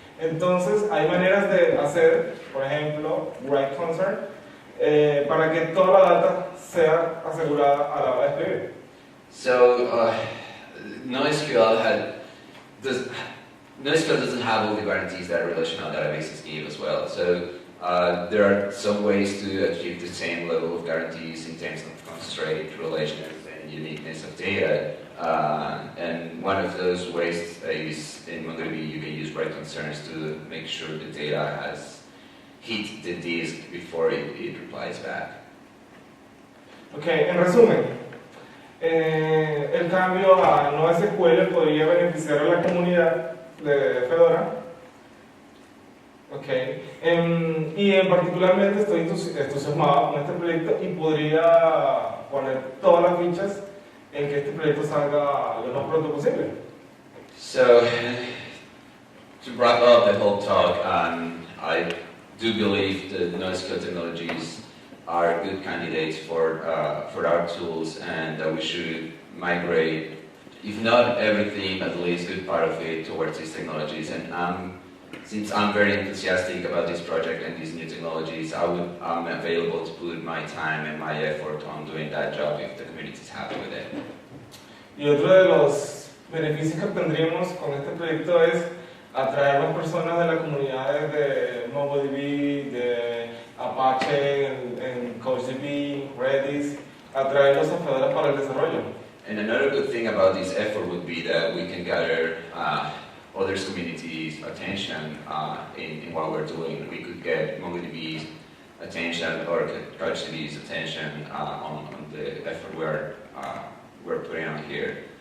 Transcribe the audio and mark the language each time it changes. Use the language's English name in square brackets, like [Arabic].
[Spanish] Entonces, hay maneras de hacer, por ejemplo, write concern, para que toda la data sea asegurada a la hora de escribir. [English] So, NoSQL doesn't have all the guarantees that relational databases give as well. So, there are some ways to achieve the same level of guarantees in terms of constraint, relations, and uniqueness of data. And one of those ways is in MongoDB you can use write concerns to make sure the data has hit the disk before it replies back. [Spanish] Ok, en resumen, el cambio a NoSQL podría beneficiar a la comunidad de Fedora. Okay. Y particularmente estoy entusiasmado con este proyecto y podría poner todas las fichas en que este proyecto salga lo más pronto posible. [English] So, to wrap up the whole talk, I do believe the NoSQL technologies are good candidates for our tools, and that we should migrate, if not everything, at least a good part of it towards these technologies. And since I'm very enthusiastic about this project and these new technologies, I'm available to put my time and my effort on doing that job if the community is happy with it. [Spanish] Y otro de los beneficios que tendríamos con este proyecto es atraer más personas de la comunidad de MongoDB, de Apache, en CouchDB, Redis, atraerlos a Fedora para el desarrollo. [English] And another good thing about this effort would be that we can gather others' communities' attention in what we're doing. We could get MongoDB's attention or CouchDB's attention on the effort we're putting on here.